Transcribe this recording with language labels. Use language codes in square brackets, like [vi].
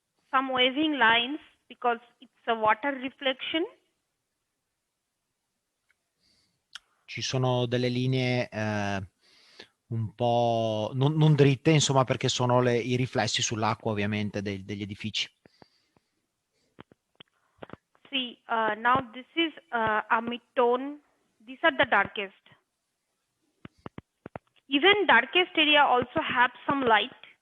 [en] Some waving lines because it's a water reflection. [it] Ci sono delle linee un po' non dritte, insomma, perché sono i riflessi sull'acqua, ovviamente, degli edifici. [en] See, now this is a mid-tone. These are the darkest. Even darkest area also have some light.